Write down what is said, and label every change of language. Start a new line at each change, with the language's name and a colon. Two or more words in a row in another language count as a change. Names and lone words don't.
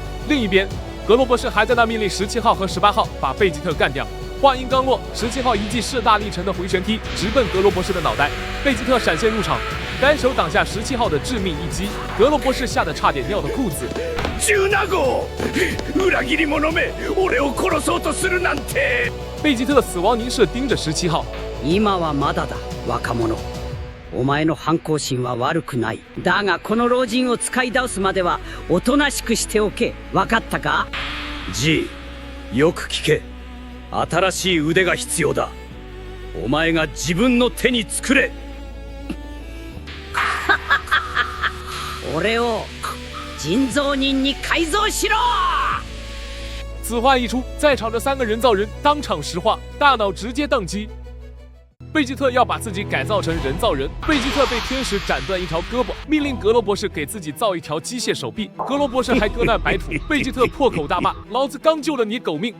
Chinese: 另一边，格罗博士还在那命令17号和18号把贝吉特干掉。话音刚落，17号一记势大力沉的回旋踢直奔格罗博士的脑袋，贝吉特闪现入场，单手挡下17号的致命一击，格罗博士吓得差点尿了裤子。 17号，
Japanese: 裏切り者め、俺を殺そうとするなんて。
Chinese: 贝吉特死亡凝视盯着17号。
Japanese: 今はまだだ、若者。お前の反抗心は悪くない。だがこの老人を使い倒すまではおとなしくしておけ。分かったか？ G、よく聞け。新しい腕が必要だ。お前が自分の手に作れ。俺を人造人に改造しろ！
Chinese: 此话一出，在场的3个人造人当场石化，大脑直接宕机。贝吉特要把自己改造成人造人，贝吉特被天使斩断一条胳膊，命令格罗博士给自己造一条机械手臂。格罗博士还搁那白吐，贝吉特破口大骂：“老子刚救了你狗命！”